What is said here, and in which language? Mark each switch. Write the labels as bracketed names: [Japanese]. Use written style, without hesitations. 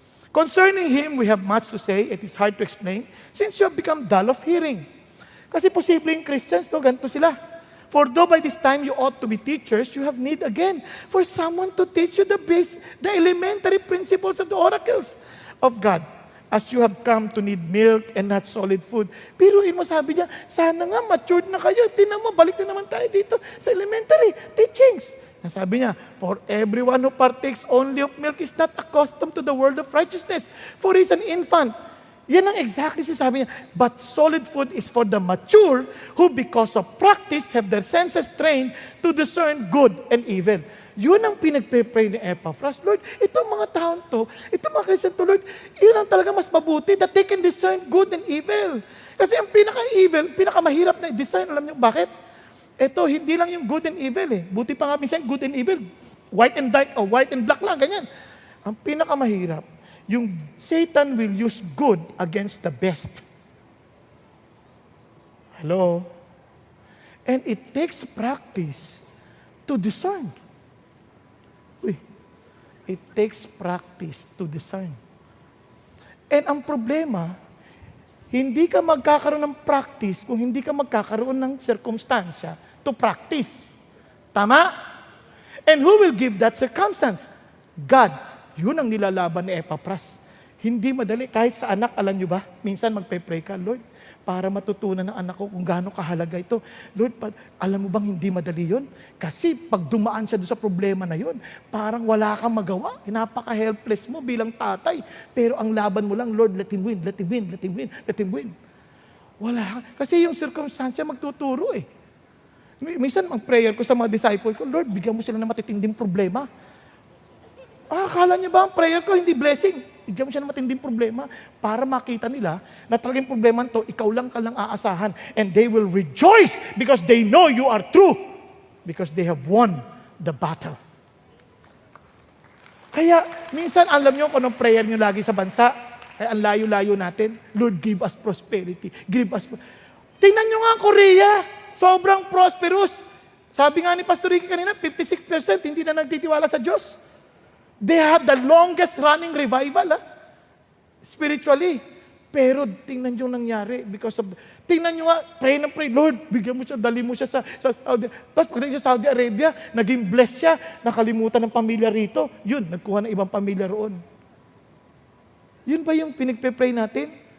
[English] Concerning Him, we have much to say. It is hard to explain, since you have become dull of hearing. [Filipino] Kasi posibleng Christians, ganito sila. [English] For though by this time you ought to be teachers, you have need again for someone to teach you the elementary principles of the oracles of God, as you have come to need milk and not solid food. [Filipino] Piruin mo, sabi niya, sana nga matured na kayo. Tingnan mo, balik na naman tayo dito sa elementary teachings. Sabi niya, [English] for everyone who partakes only of milk is not accustomed to the word of righteousness, for he is an infant. [Filipino] Yan ang exactly sinasabi niya. [English] But solid food is for the mature, who because of practice have their senses trained to discern good and evil. [Filipino] Yun ang pinagpe-pray ni Epaphras. Lord, itong mga taon to, itong mga Christian to, Lord, yun ang talaga mas mabuti, [English] that they can discern good and evil. [Filipino] Kasi ang pinaka-evil, pinakamahirap na discern, alam niyo bakit? Ito, hindi lang yung good and evil eh. Buti pa nga minsan, good and evil. [English] White and dark, o white and black lang, ganyan. [Filipino] Ang pinakamahirap, yung [English] Satan will use good against the best. Hello? And it takes practice to discern. It takes practice to discern. [Filipino] And ang problema, hindi ka magkakaroon ng practice kung hindi ka magkakaroon ng circumstansya to practice. Tama? [English] And who will give that circumstance? God. [Filipino] Yun ang nilalaban ni Epaphras. Hindi madali. Kahit sa anak, alam nyo ba? Minsan magpe-pray ka, Lord, para matutunan ng anak ko kung gaano kahalaga ito. Lord, alam mo bang hindi madali yun? Kasi pag dumaan siya doon sa problema na yun, parang wala kang magawa. Napaka-helpless mo bilang tatay. Pero ang laban mo lang, [English] Lord, let him win, let him win, let him win, let him win. [Filipino] Wala. Kasi yung circumstance magtuturo eh. Minsan, ang prayer ko sa mga disciple ko, Lord, bigyan mo sila ng matitinding problema. Akala niyo ba ang prayer ko hindi blessing? Bigyan mo siya ng matinding problema para makita nila na talagang problema to, ikaw lang ka lang aasahan. [English] And they will rejoice because they know you are true. Because they have won the battle. [Filipino] Kaya, minsan alam niyo kung anong prayer niyo lagi sa bansa. Kaya ang layo-layo natin, Lord, [English] give us prosperity. Give us [Filipino] Tingnan niyo nga ang Korea. Sobrang prosperous. Sabi nga ni Pastor Ricky kanina, 56% hindi na nagtitiwala sa Diyos. [English] They have the longest running revival, spiritually. [Filipino] Pero tingnan nyo nangyari because of, tingnan nyo nga, pray na pray, Lord, bigyan mo siya, dali mo siya sa Saudi. Tapos pagdating sa Saudi Arabia, naging blessed siya, nakalimutan ng pamilya rito. Yun, nagkuha ng ibang pamilya roon. Yun ba yung pinagpe-pray natin?